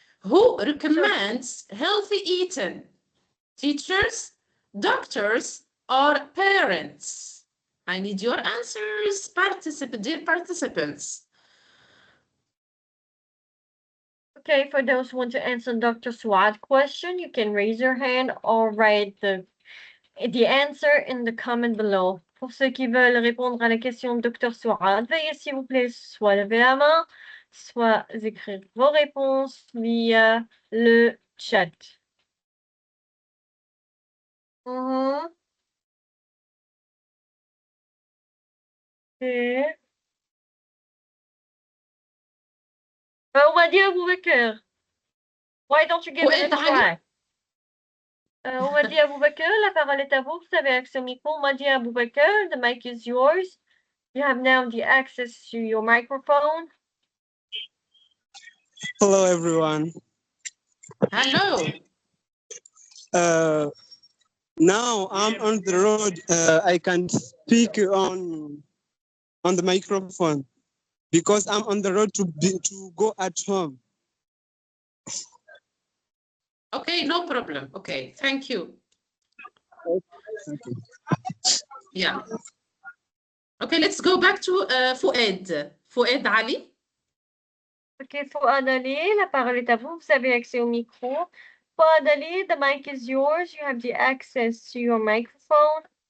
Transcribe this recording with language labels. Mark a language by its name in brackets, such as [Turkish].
[English] Who recommends healthy eating? Teachers, doctors, or parents? I need your answers, dear participants. Okay, for those who want to answer Dr. Suad's question, you can raise your hand or write the answer in the comment below. [French] Pour ceux qui veulent répondre à la question de Dr. Suad, veuillez s'il vous plaît soit lever la main, soit écrire vos réponses via le chat. Okay. [English] Wadi Abubakar, why don't you give it a try? [French] Wadi Abubakar, la parole est à vous. Vous avez accès au micro. [English] Wadi Abubakar, the mic is yours. You have now the access to your microphone. Hello, everyone. Hello. Now I'm on the road. I can speak on the microphone because I'm on the road to go at home. Okay, no problem. Okay, thank you. Thank you. Yeah. Okay, let's go back to Fouad. Fouad Ali. [French] Ok, Fouad Ali, la parole est à vous. Vous avez accès au micro. [English] Fouad Ali, the mic is yours. You have the access to your microphone.